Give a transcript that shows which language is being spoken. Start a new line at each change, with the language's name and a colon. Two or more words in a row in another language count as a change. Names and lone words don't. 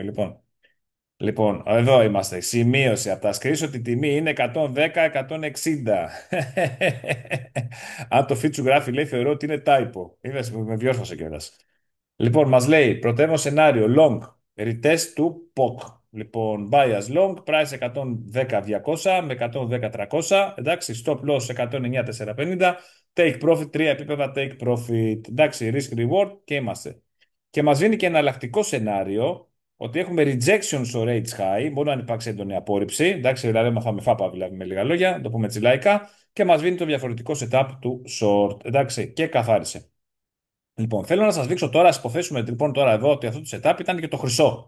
Greek: Λοιπόν, εδώ είμαστε. Σημείωση από τα screenshot ότι η τιμή είναι 110-160. Αν το feed σου γράφει, λέει, θεωρώ ότι είναι typo. Είδες, με διόρθωσε κιόλας. Λοιπόν, μας λέει, πρωτεύον σενάριο, long, retest του POC. Λοιπόν,
English: bias long, price 110-200 με 110-300.
Greek: Εντάξει,
English: stop loss 109-450. Take profit,
Greek: τρία επίπεδα
English: take profit.
Greek: Εντάξει,
English: risk reward
Greek: και είμαστε. Και μας δίνει και ένα εναλλακτικό σενάριο ότι έχουμε rejection στο
English: rates high,
Greek: μόνο αν υπάρξει έντονη απόρριψη. Εντάξει, δηλαδή μαθάμε φάπα, δηλαδή με λίγα λόγια, να το πούμε έτσι λαϊκά. Και μας δίνει το διαφορετικό setup του short. Εντάξει, και καθάρισε. Λοιπόν, θέλω να σας δείξω τώρα, ας υποθέσουμε λοιπόν τώρα εδώ ότι αυτό το setup ήταν και το χρυσό.